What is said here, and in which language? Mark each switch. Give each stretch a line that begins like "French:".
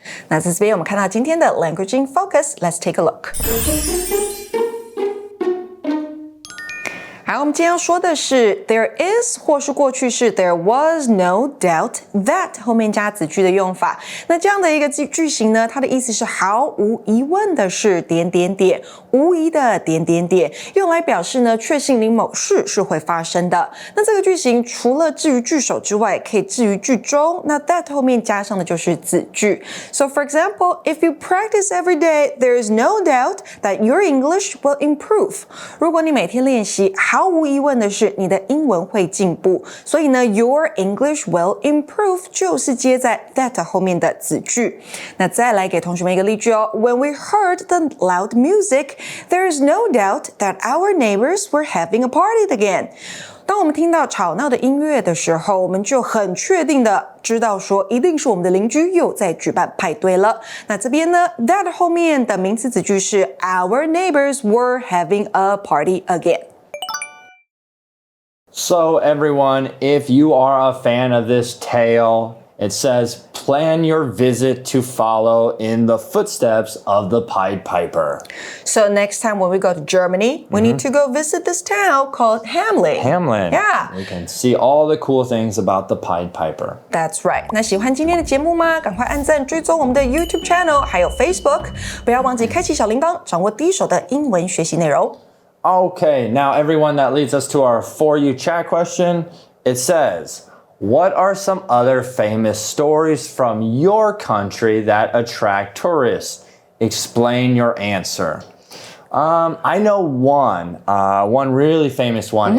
Chinese: 那在这边我们看到今天的
English: Language in Focus. Let's take a look.
Chinese: 好，我们今天要说的是 there is 或是过去式
English: there was no doubt that
Chinese: 后面加子句的用法。那这样的一个句型呢，它的意思是毫无疑问的是点点点，无疑的点点点，用来表示呢确信你某事是会发生的。那这个句型除了置于句首之外，可以置于句中。那 that 后面加上的就是子句。
English: So for example, if you practice every day, there is no doubt that your English will improve.
Chinese: 如果你每天练习，毫无疑问的是你的英文会进步。所以呢
English: your English will improve
Chinese: 就是接在 that 后面的子句。那再来给同学们一个例句哦。
English: When we heard the loud music, there is no doubt that our neighbors were having a party again.
Chinese: 当我们听到吵闹的音乐的时候，我们就很确定的知道说一定是我们的邻居又在举办派对了。那这边呢 that 后面的名词子句是
English: our neighbors were having a party again. So everyone, if you are a fan of this tale, It says, plan your visit to follow in the footsteps of the Pied Piper. So next time when we go to Germany, we need to go visit this town called Hamelin. Hamelin. Yeah. We can see all the cool things about the Pied Piper. That's right.
Chinese: 那喜欢今天的节目吗？赶快按赞追踪我们的 YouTube channel 还有 Facebook， 不要忘记开启小铃铛，掌握第一手的英文学习内容。
English: Okay, now everyone, that leads us to our For You chat question. It says, what are some other famous stories from your country that attract tourists? Explain your answer. I know one really famous one.